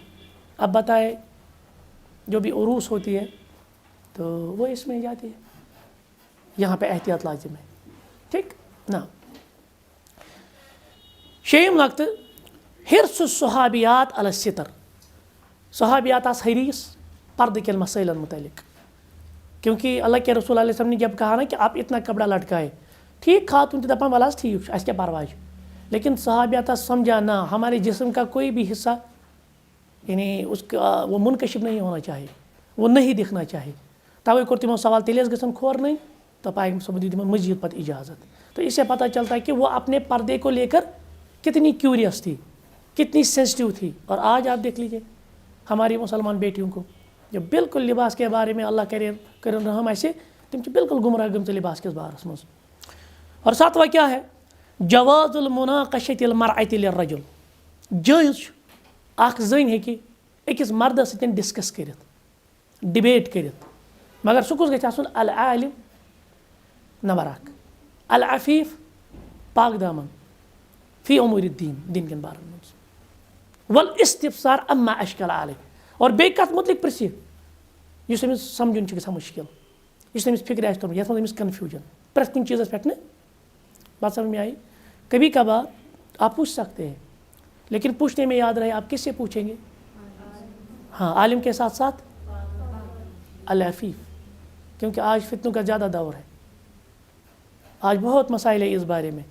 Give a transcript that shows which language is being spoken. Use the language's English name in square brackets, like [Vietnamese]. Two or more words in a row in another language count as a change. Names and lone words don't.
[Urdu] اب بتائے جو بھی عروس ہوتی ہے تو وہ اس میں جاتی ہے، یہاں پہ احتیاط لازم ہے. ٹھیک نا. [Kashmiri] شیٚیِم نقطہٕ [Arabic] حرص الصحابیات علی الستر. [Kashmiri] صحابیات آس حریص پردے کن مسائلن متعلق، [Urdu] کیونکہ اللہ کے رسول علیہ وسلم نے جب کہا نا کہ آپ اتنا کپڑا لٹکائے، ٹھیک [Kashmiri] خاتون تہِ دپان وَلہٕ حظ ٹھیک چھُ اَسہِ کیٛاہ پرواے چھُ، [Urdu] لیکن صحابیات سمجھا نہ ہمارے جسم کا کوئی بھی حصہ یعنی اس کا وہ منکشف نہیں ہونا چاہیے، وہ نہیں دکھنا چاہیے. [Kashmiri] توے کوٚر تِمو سوال تیٚلہِ ٲس گژھن کھۄر نٔنۍ، تو پایغمبر صٲبن دیُت تِمن مزید پتہٕ اجازت. [Urdu] تو اس سے پتہ چلتا ہے کہ وہ اپنے پردے کو لے کر کتنی کیوریس تھی، کتنی سینسٹیو تھی. اور آج آپ دیکھ لیجیے ہماری مسلمان بیٹیوں کو جو بالکل لباس کے بارے میں [Kashmiri] اللہ کرن رحم ایسے تم بالکل گمراہ گمژٕ لباس کس بارس منٛز. [Urdu] اور ساتواں کیا ہے؟ [Arabic] جواز المناقشۃ المرأۃ للرجل. [Kashmiri] جٲیِز چھُ اکھ زٔنۍ ہیٚکہِ أکِس مردس سۭتۍ ڈسکس کٔرِتھ، ڈِبیٹ کٔرِتھ، مگر سُہ کُس گژھِ آسُن؟ [Arabic] العالم [Kashmiri] نمبر اکھ، [Arabic] العفیف [Kashmiri] پاک دامن [Arabic] فی امور الدین، [Kashmiri] دین کٮ۪ن بارن منٛز، [Arabic] والاستفسار اما اشکل علیہ. [Kashmiri] اور بیٚیہِ کتھ متعلق پرژھِ یُس أمِس سمجھُن چھُ گژھان مُشکل، یُس أمِس فکرِ آسہِ توٚرمُت، یتھ منٛز أمِس کنفیوٗجن پرٛٮ۪تھ کُنہِ چیٖزس پٮ۪ٹھ نہٕ. [Urdu] بات سمجھ میں آئی؟ کبھی کبھار آپ پوچھ سکتے ہیں، لیکن پوچھنے میں یاد رہے آپ کس سے پوچھیں گے؟ ہاں عالم کے ساتھ ساتھ العفیف، کیونکہ آج فتنوں کا زیادہ دور ہے، آج بہت مسائل ہے اس بارے میں.